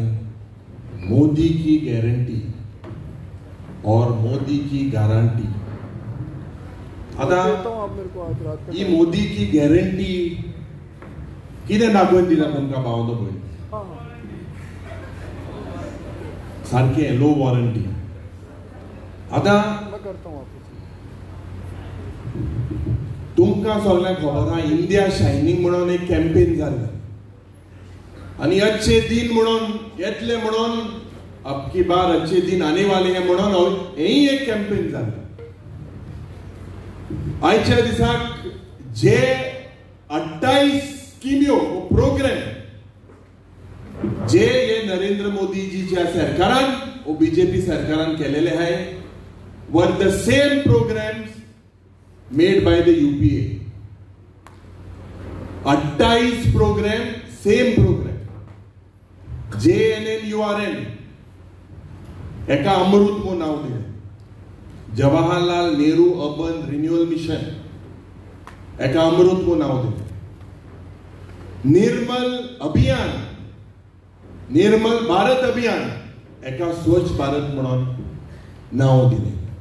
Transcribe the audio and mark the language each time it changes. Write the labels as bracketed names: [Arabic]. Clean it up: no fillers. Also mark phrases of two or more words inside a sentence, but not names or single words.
[Hindi] मोदी की गॅरंटी और मोदी की गारंटी। [Konkani] आता ही [Hindi] मोदी की गॅरंटी [Konkani] कितें दाखोवन दिला तुमकां भावनो भयणी? सारकें [English] low warranty. [Konkani] आता तुमकां सगळ्यांक खबर आहा इंडिया शायनिंग म्हणून एक कॅम्पेन जाल्लें आनी [Hindi] अच्छे दिन [Konkani] म्हणून येतले म्हणून [Hindi] अब की बार अच्छे दिन आने वाले हैं [Konkani] म्हणून हेंय एक कॅम्पेन जाल्लें। आयच्या दिसाक जे 28 स्किम्यो प्रोग्राम जे हे नरेंद्र मोदीजीच्या सरकारान ओ बीजेपी सरकारान केलेले आहाय [English] were the same programs made by the UPA। 28 program, same program. [Konkani] JNNURM एका अमृत म्हणून नाव दिले, जवाहरलाल नेहरू अर्बन रिन्यूअल मिशन एका अमृत म्हणून नाव दिले, निर्मल अभियान, निर्मल भारत अभियान एका स्वच्छ भारत म्हणून नाव दिले,